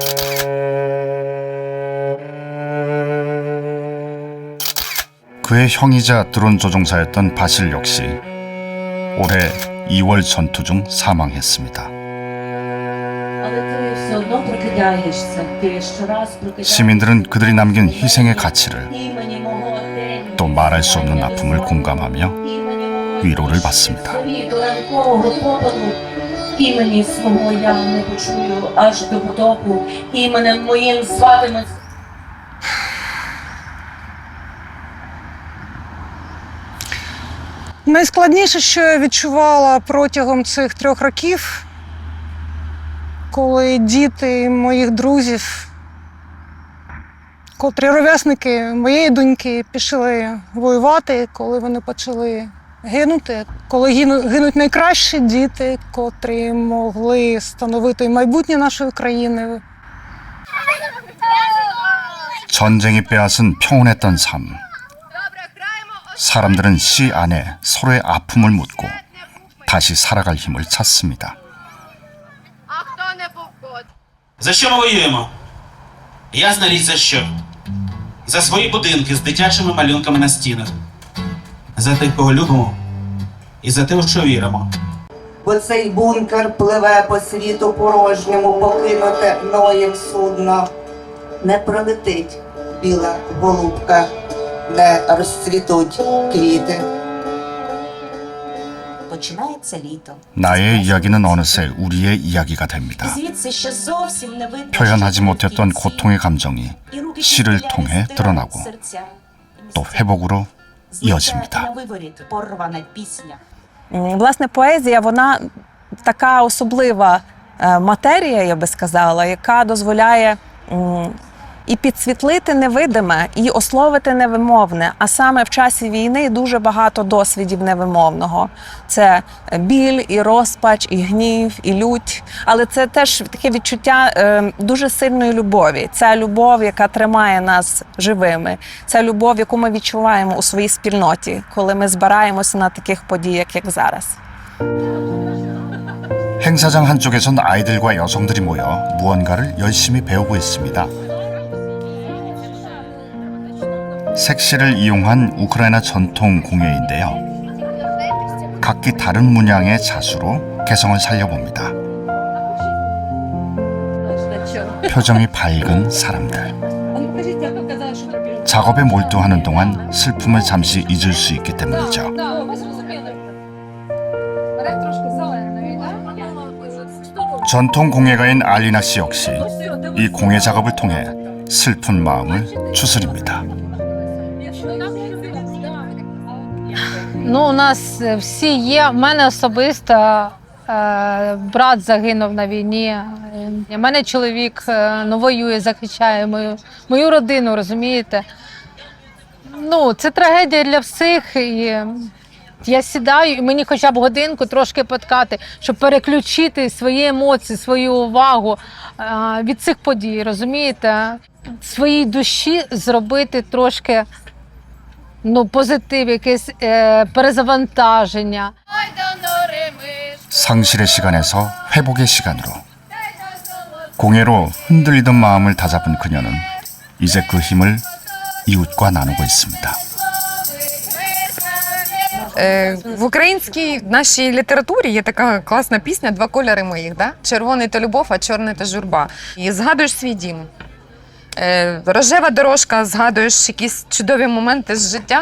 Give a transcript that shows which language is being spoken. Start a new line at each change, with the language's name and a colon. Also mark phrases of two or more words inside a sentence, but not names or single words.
Korean: 그의 형이자 드론 조종사였던 바실 역시 올해 2월 전투 중 사망했습니다. 시민들은 그들이 남긴 희생의 가치를 또 말할 수 없는 아픔을 공감하며 위로를 받습니다.
Ukrainian: Імені свого я не почую аж до потопу, іменем моїм зватиме. Найскладніше, що я відчувала протягом цих 3 років, коли діти моїх друзів, котрі ровесники моєї доньки, пішли воювати, коли вони почали гинути. Коли гинуть найкращі діти, котрі могли становити майбутнє нашої країни.
Korean: 전쟁이 빼앗은 평온했던 삶. 사람들은 시 안에 서로의 아픔을 묻고 다시 살아갈 힘을 찾습니다.
Ukrainian: За що ми воюємо? Ясна річ за що. За свої будинки з дитячими малюнками на стінах. За тих, кого любимо. І за те, у що віримо. Бо цей бункер пливе по світу порожньому, покинуте мною судно. Не пролетить біла голубка, не розцвітуть квіти. Починається літо.
Korean: 나의 이야기는 어느새 우리의 이야기가 됩니다.
Ukrainian: Звідси ще зовсім не видно,
Korean: 표현하지 못했던 고통의 감정이 시를 통해 드러나고 또 회복으로 이어집니다.
Ukrainian: на виворіт порвана пісня. Власне, поезія, вона така особлива матерія, я би сказала, яка дозволяє і підсвітлити невидиме, і ословити невимовне. А саме в часі війни дуже багато досвідів невимовного. Це біль, і розпач, і гнів, і лють. Але це теж таке відчуття дуже сильної любові. Це любов, яка тримає нас живими. Це любов, яку ми відчуваємо у своїй спільноті, коли ми збираємося на таких подіях, як зараз.
Korean: 행사장 한쪽에선 아이들과 여성들이 모여 무언가를 열심히 배우고 있습니다. 색시를 이용한 우크라이나 전통 공예인데요. 각기 다른 문양의 자수로 개성을 살려봅니다. 표정이 밝은 사람들. 작업에 몰두하는 동안 슬픔을 잠시 잊을 수 있기 때문이죠. 전통 공예가인 알리나 씨 역시 이 공예 작업을 통해 슬픈 마음을 추스립니다.
Ukrainian: Ну, у нас всі є. У мене особисто брат загинув на війні. У мене чоловік воює, захищає мою родину, розумієте? Ну, це трагедія для всіх. І я сідаю, і мені хоча б годинку трошки поткати, щоб переключити свої емоції, свою увагу від цих подій, розумієте? Своїй душі зробити трошки позитив, якесь перезавантаження.
Korean: 상실의 시간에서 회복의 시간으로 공예로 흔들리던 마음을 다잡은 그녀는 이제 그 힘을 이웃과 나누고 있습니다.
Ukrainian: В українській нашій літературі є така класна пісня «Два кольори моїх». Да? Червоний – то любов, а чорний – то журба. І згадуєш свій дім. Рожева дорожка, згадуєш якісь чудові моменти з життя.